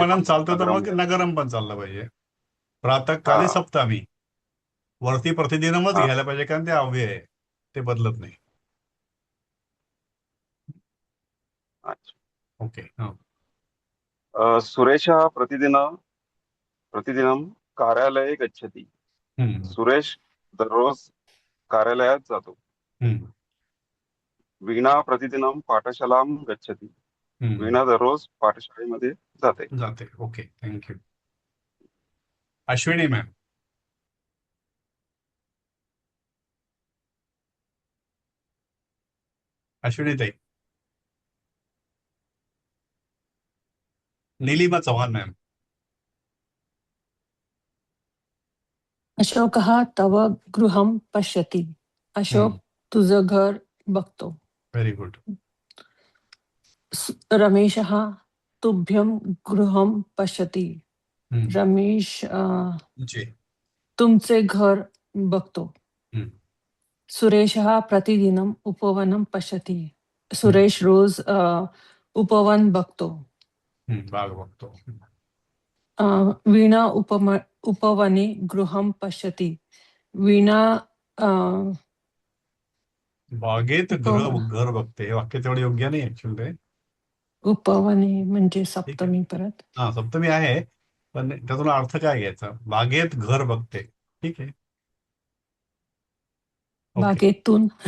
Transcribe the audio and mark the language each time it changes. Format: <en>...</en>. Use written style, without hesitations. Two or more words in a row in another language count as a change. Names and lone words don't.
<mr>उपवनं पण चालतं तर नगरम मग लिहिलं. नगरम पण चाललं पाहिजे. प्रातःकाली हा. सप्तामी, वरती प्रतिदिनमच हा. घ्यायला पाहिजे, कारण ते अव्यय आहे, ते बदलत नाही. अच्छा. ओके.</mr> <sa>सुरेशः प्रतिदिनं कार्यालये गच्छति.</sa> <mr>सुरेश दररोज कार्यालयात जातो.</mr> <sa>वीणा प्रतिदिनं पाठशालां गच्छति.</sa> <mr>वीणा दररोज पाठशाळेमध्ये जाते.</mr> <en>okay, thank you.</en> <mr>अश्विनी मॅम. अश्विनी ताई. नीलिमा चव्हाण मॅम.</mr> <sa>अशोकः तव गृहं पश्यति.</sa> <mr>अशोक तुझं घर बघतो.</mr> <en>very good.</en> <sa>रमेशः तुभ्यं गृहं पश्यति.</sa> <mr>रमेश जी. तुमचे घर बघतो.</mr> <sa>सुरेशः प्रतिदिनं उपवनं पश्यति.</sa> <mr>सुरेश रोज उपवन बघतो. बाग बघतो.</mr> <sa>वीणा उपवने गृहं पश्यति.</sa> <mr>वीणा बागेत घर बघते. हे वाक्य तेवढं योग्य नाही ऍक्च्युअली ते. उपवने म्हणजे सप्तमी परत. हा, सप्तमी आहे, पण त्यातून अर्थ काय घ्यायचा? बागेत घर बघते. ठीक आहे. बागेतून</mr>